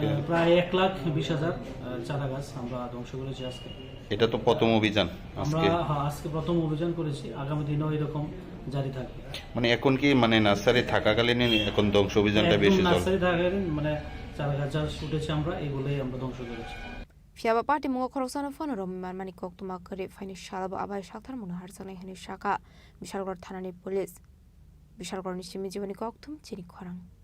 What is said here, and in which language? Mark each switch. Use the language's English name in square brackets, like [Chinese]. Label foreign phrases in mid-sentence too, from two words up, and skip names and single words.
[Bangla] প্রায় 1,20,000 চারা গাছ আমরা ধ্বংস করেছি আজকে। এটা তো প্রথম অভিযান আমরা আজকে প্রথম অভিযান করেছি, আগামী দিনেও এরকম জারি থাকবে। মানে এখন কি মানে নার্সারি থাকাকালীন এখন ধ্বংস অভিযানটা বেশি চলে? নার্সারি থাকাকালীন মানে চারা গাছ যা উঠেছে আমরা এগুলোই আমরা ধ্বংস করেছি। [Kok Borok] Fiaba party mungo khoroksan phone rom mani kok tuma kare fine shalaba abai shakthar mun har sanai hani shaka Bishalgor thanani police Bishalgor nishimi jibani kok tum Chini Khorang